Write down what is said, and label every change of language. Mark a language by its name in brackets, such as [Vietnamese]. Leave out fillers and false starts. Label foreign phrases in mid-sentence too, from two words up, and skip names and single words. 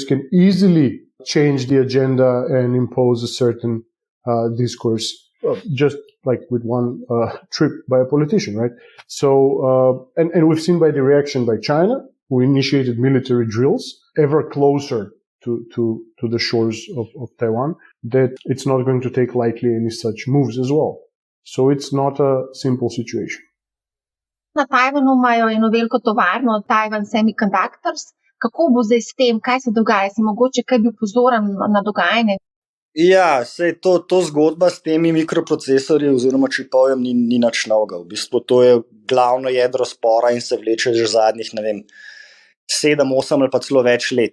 [English] can easily change the agenda and impose a certain discourse just like with one trip by a politician, right? So, and we've seen by the reaction by China, who initiated military drills ever closer to the shores of Taiwan, that it's not going to take lightly any such moves as well. So it's not a simple situation. [Slovenian] Na Tajvanu imajo eno veliko tovarno, Taiwan Semiconductors. Kako bo zdaj s tem, kaj se dogaja? Si mogoče kaj bil pozoren na dogajanje? Ja, sej to zgodba s temi mikroprocesorji oziroma čipovjem ni nič novega. V bistvu to je glavno jedro spora in se vleče že zadnjih, 7, 8 ali pa celo več let.